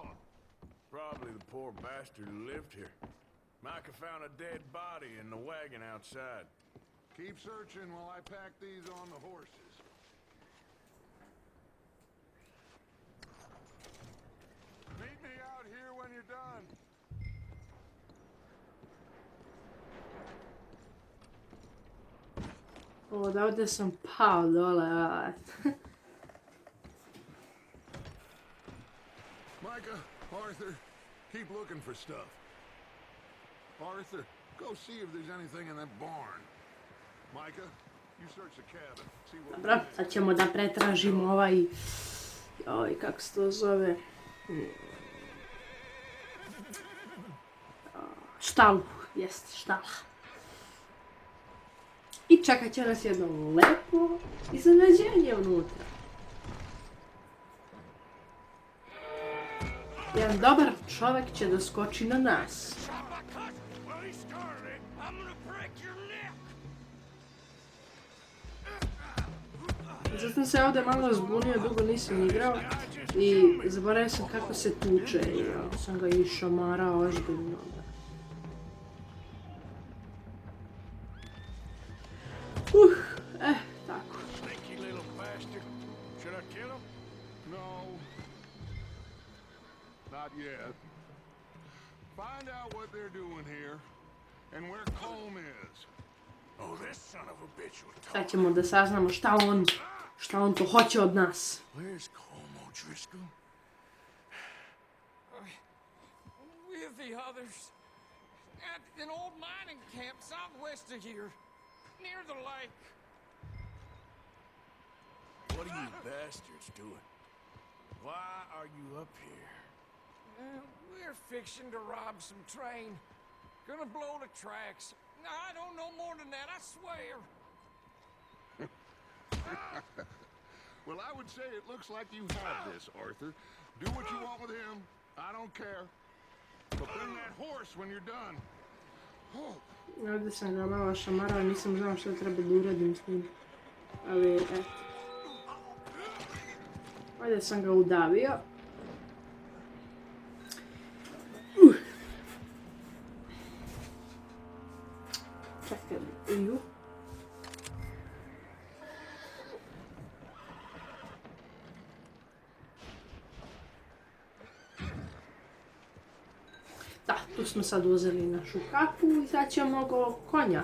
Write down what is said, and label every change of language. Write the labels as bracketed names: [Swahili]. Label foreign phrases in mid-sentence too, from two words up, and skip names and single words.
[English] Probably the poor bastard who lived here. Micah found a dead body in the wagon outside. Keep searching while I pack these on the horses. Meet me out here when you're done. [Serbian] Odavde sam pao dole, [English] Micah, Arthur, keep looking for stuff. Arthur, go see if there's anything in that barn. Micah, you search the cabin. See what [Serbian] Dobro, sad ćemo da pretražimo ovaj... Joj, kako se to zove? Štalu, jest, štala. I čekat će nas jedno lepo iznenađenje unutra. Jedan dobar čovjek će doskoči na nas. [English] Well, he started it. I'm gonna break your neck. [Serbian] Zato sam se ovdje malo zbunio, dugo nisam igrao i zaboravio sam kako se tuče i sam ga išamarao ozbiljno. Tako. [English] Sneaky little bastard. Should I kill him? No. Not yet. Find out what they're doing here and where Colm is. Oh, this son of a bitch will talk. [Serbian] Sad ćemo da saznamo šta on to hoće od nas. [English] Where's Colm O'Driscoll? With the others. At an old mining camp southwest of here. Near the lake. What are you bastards doing? Why are you up here? We're fixing to rob some train. Gonna blow the tracks. I don't know more than that, I swear. Well, I would say it looks like you have this, Arthur. Do what you want with him. I don't care. But bring that horse when you're done. Oh. [Serbian] Ovdje sam ga malo šamarao, nisam znao što treba da uradim s njim. Ali, eto. Ovdje sam ga udavio. Čekaj, Da, tu smo sad uzeli našu kapu i sad ćemo oko konja.